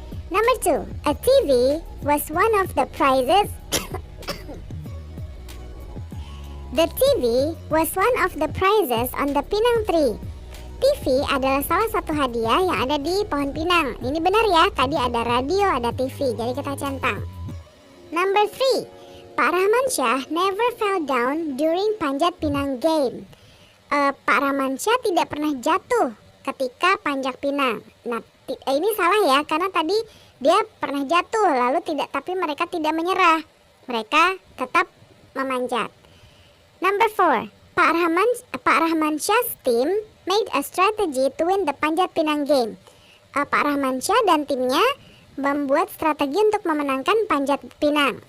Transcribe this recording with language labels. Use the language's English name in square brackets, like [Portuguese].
[English] Number 2, a TV was one of the prizes. The TV was one of the prizes on the Pinang tree. [Indonesian] TV adalah salah satu hadiah yang ada di pohon pinang. Ini benar ya, tadi ada radio, ada TV, jadi kita centang. [English] Number 3, Pak Rahman Syah never fell down during Panjat Pinang game. [Indonesian] Pak Rahman Syah tidak pernah jatuh ketika panjat pinang. Nah, ini salah ya, karena tadi dia pernah jatuh lalu tidak, tapi mereka tidak menyerah. Mereka tetap memanjat. [English] Number 4, Pak Rahman Syah's team made a strategy to win the Panjat Pinang game. [Indonesian] Pak Rahman Syah dan timnya membuat strategi untuk memenangkan Panjat Pinang.